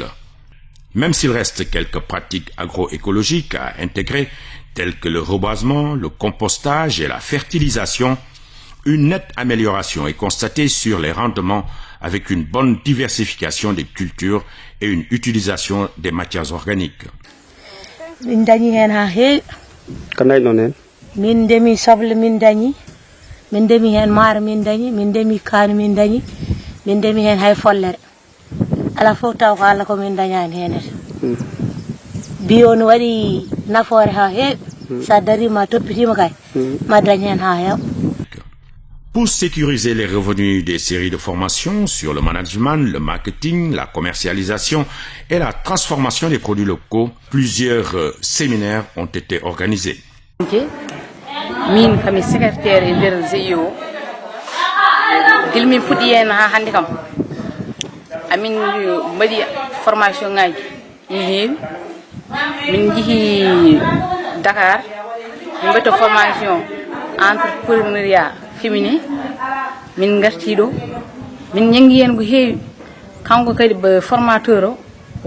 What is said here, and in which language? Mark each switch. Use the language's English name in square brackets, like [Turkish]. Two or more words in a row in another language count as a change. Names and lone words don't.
[French] Même s'il reste quelques pratiques agroécologiques à intégrer, telles que le reboisement, le compostage et la fertilisation, une nette amélioration est constatée sur les rendements avec une bonne diversification des cultures et une utilisation des matières organiques. [Fula] Min dañi hen ha heewi kanay non hen min ndemi soble min dañi min ndemi hen maaro min dañi min ndemi kaani min dañi min ndemi hen hay follere ala fof taw ko Allah ko min dañani henete bio no waɗi nafoore ha heewi sa darima toppitima kay ma dañ hen ha heew. [French] Pour sécuriser les revenus des séries de formations sur le management, le marketing, la commercialisation et la transformation des produits locaux, plusieurs séminaires ont été organisés. [Fula] Min kami secrétaire e nder GIO gil min fuɗɗi hen ha hande kam amin mbaɗi formation ngaji ɗi heewi min jeehi Dakar min mbaɗi [French] formation entrepreneuriat féminin [Fula] min garti ɗo min jangi hen ko heewi kanko kadi formateur o